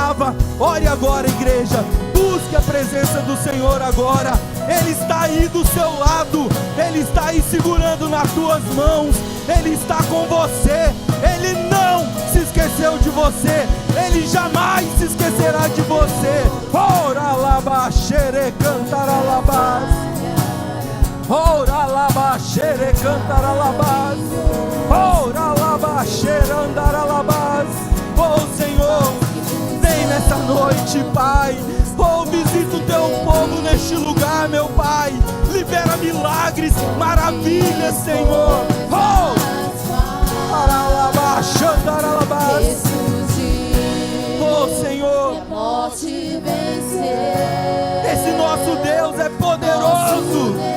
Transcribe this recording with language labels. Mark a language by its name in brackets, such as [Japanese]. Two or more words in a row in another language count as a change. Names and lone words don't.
[Portuguese] Ore agora, igreja, busque busque a presença do Senhor agora. Ele está aí do seu lado, Ele está aí segurando nas tuas mãos, Ele está com você, Ele não se esqueceu de você, Ele jamais se esquecerá de você. Ora laba xere cantaralabás, ora laba xere cantaralabás, ora laba xere andaralabás. Oh Senhor, vem nessa noite, Pai. Oh, visita o teu povo neste lugar, meu Pai. Libera milagres, maravilhas, Senhor. Oh, oh Senhor, esse nosso Deus é poderoso.